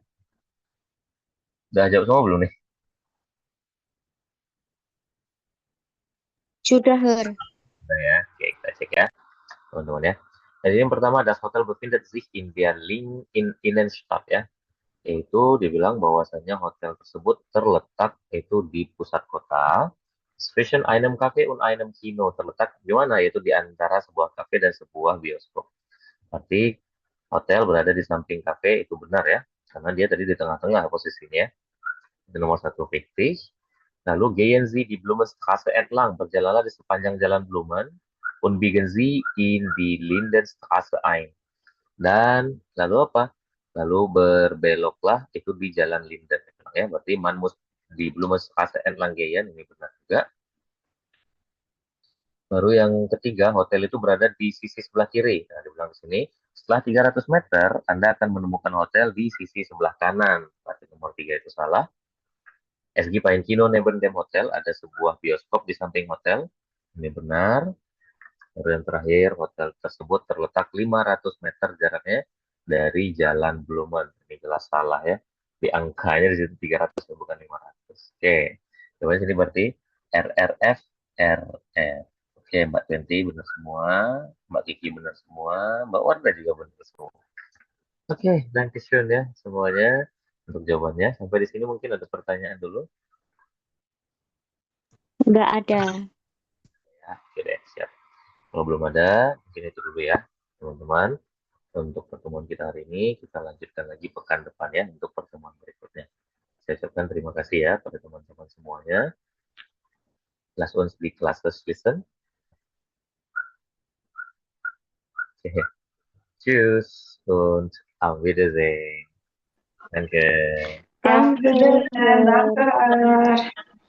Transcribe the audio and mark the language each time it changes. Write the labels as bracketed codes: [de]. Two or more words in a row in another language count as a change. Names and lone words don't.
[id] Sudah jawab semua belum nih? Sudah Her. Sudah ya. Oke, kita cek ya, teman-teman ya. Jadi yang pertama [de] das Hotel befindet sich in der Innenstadt [id] ya. Yaitu dibilang bahwasanya hotel tersebut terletak itu di pusat kota. Zwischen einem Café und einem Kino, terletak di mana? Yaitu di antara sebuah kafe dan sebuah bioskop. Berarti hotel berada di samping kafe itu benar ya, karena dia tadi di tengah-tengah posisinya. Itu nomor satu fiktif. Lalu [de] gehen Sie die Blumenstraße entlang, [id] berjalanlah di sepanjang jalan Blumen, [de] und biegen Sie in die Lindenstraße ein. [id] Dan lalu apa? Lalu berbeloklah itu di jalan Linden. Ya, berarti [de] man muss di Blumenstraße entlang gehen, [id] ini benar juga. Baru yang ketiga, hotel itu berada di sisi sebelah kiri. Nah, dibilang di sini, setelah 300 meter, Anda akan menemukan hotel di sisi sebelah kanan. Berarti nomor 3 itu salah. [de] SG Pine Kino neben dem Hotel, [id] ada sebuah bioskop di samping hotel. Ini benar. Baru yang terakhir, hotel tersebut terletak 500 meter jaraknya dari Jalan Blumen. Ini jelas salah ya. Di angkanya di situ 300, bukan 500. Oke. Coba sini berarti RRF, RR. Oke, Mbak Twenty benar semua, Mbak Kiki benar semua, Mbak Wanda juga benar semua. Oke, [en] thank you [id] ya semuanya untuk jawabannya. Sampai di sini mungkin ada pertanyaan dulu. Nggak ada. Ya, oke deh, siap. Kalau belum ada, mungkin itu dulu ya, teman-teman. Untuk pertemuan kita hari ini, kita lanjutkan lagi pekan depan ya, untuk pertemuan berikutnya. Saya ucapkan terima kasih ya pada teman-teman semuanya. [de] Lass uns die Klasse schließen. Oke. Tschüss und auf Wiedersehen. Danke. Auf Danke. Wiedersehen. Danke, Her.